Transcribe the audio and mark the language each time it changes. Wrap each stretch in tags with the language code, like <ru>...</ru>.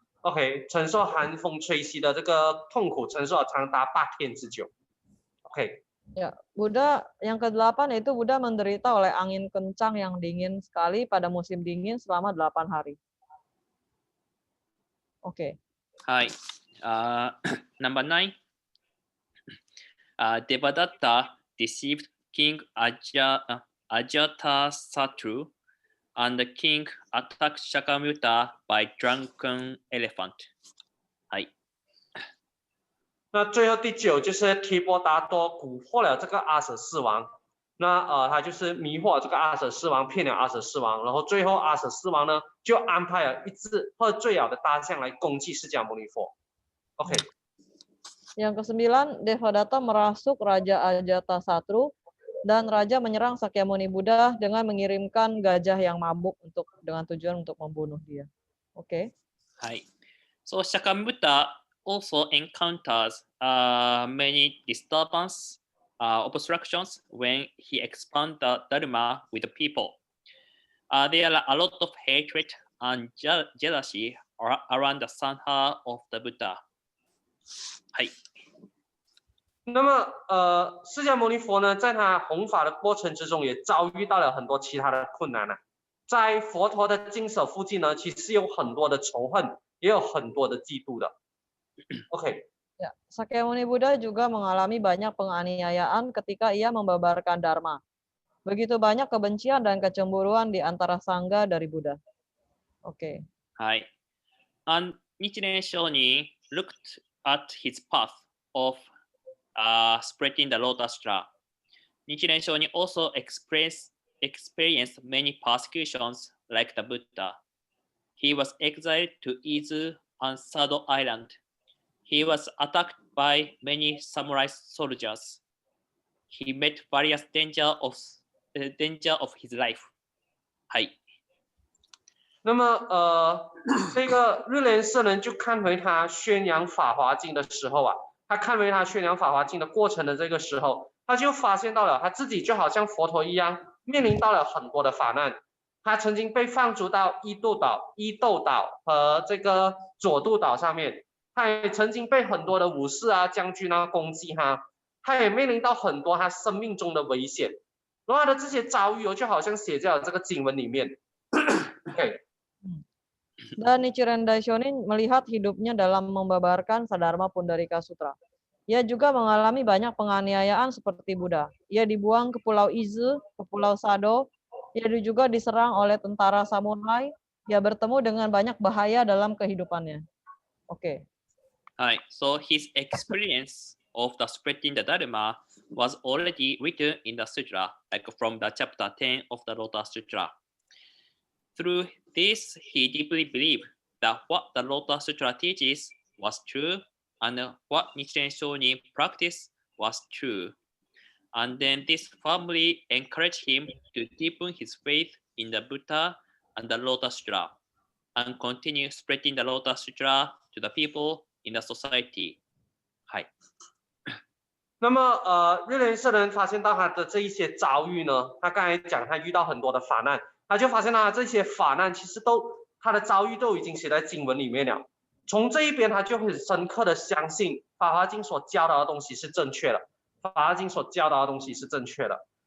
<zh>OK， 承受寒风吹袭的这个痛苦，承受了长达8天之久。 OK，</zh> <id>Ya, Buddha yang ke-8 yaitu Buddha menderita oleh angin kencang yang dingin sekali pada musim dingin selama 8 hari. Oke. はい。</id> <en>Number 9, Devadatta deceived King Ajatasattu, and the king attacked Shakyamuni by drunken elephant. はい。</en> <zh>那最后第9就是提婆达多蛊惑了这个阿舍四王，那他就是迷惑这个阿舍四王，骗了阿舍四王，然后最后阿舍四王呢就安排了一只喝醉了的大象来攻击释迦牟尼佛。 OK，</zh> <id>Yang ke-9, Devadatta merasuk Raja Ajatasattu dan raja menyerang Sakyamuni Buddha dengan mengirimkan gajah yang mabuk dengan tujuan untuk membunuh dia. Oke. はい。</id> <en>So Shakyamuni Buddha also encounters many disturbance, obstructions when he expands the Dharma with the people. There are a lot of hatred and jealousy around the Sangha of the Buddha. はい。</en> <zh>那么释迦牟尼佛呢，在他弘法的过程之中，也遭遇到了很多其他的困难啊。在佛陀的经舍附近呢，其实有很多的仇恨，也有很多的嫉妒的。 OK，</zh> <id>Ya, Sakyamuni Buddha juga mengalami banyak penganiayaan ketika ia membabarkan Dharma. Begitu banyak kebencian dan kecemburuan di antara sangga dari Buddha. Oke. はい。</id> <en>And Nichiren Shonin looked at his path of spreading the lotus straw. Nichiren Shonin also experienced many persecutions like the Buddha. He was exiled to Izu and Sado Island. He was attacked by many samurai soldiers. he met various danger of his life. はい。</en> <zh>那么这个日莲圣人就看回他宣扬法华经的时候啊，他看回他宣扬法华经的过程的这个时候，他就发现到了他自己就好像佛陀一样，面临到了很多的法难。他曾经被放逐到伊豆岛和这个佐渡岛上面，他也曾经被很多的武士啊、将军啊攻击他，他也面临到很多他生命中的危险。然后他的这些遭遇就好像写在了这个经文里面。 OK。</zh> <id>Dan Nichiren Daishonin melihat hidupnya dalam membabarkan Sadharma Pundarika Sutra. Ia juga mengalami banyak penganiayaan seperti Buddha. Ia dibuang ke Pulau Izu, ke Pulau Sado. Ia juga diserang oleh tentara samurai. Ia bertemu dengan banyak bahaya dalam kehidupannya. Oke.</id> <en>Hi. So his experience of the spreading the Dharma was already written in the sutra, like from the chapter 10 of the Lotus Sutra. Through this, he deeply believed that what the Lotus Sutra teaches was true, and what Nichiren Shonin practiced was true. And then this firmly encouraged him to deepen his faith in the Buddha and the Lotus Sutra, and continue spreading the Lotus Sutra to the people in the society. はい。</en> <zh>那么日莲圣人发现到他的这一些遭遇呢，他刚才讲他遇到很多的法难，他就发现他这些法难其实他的遭遇都已经写在经文里面了。从这一边他就很深刻的相信《法华经》所教导的东西是正确的，《法华经》所教导的东西是正确的。</zh>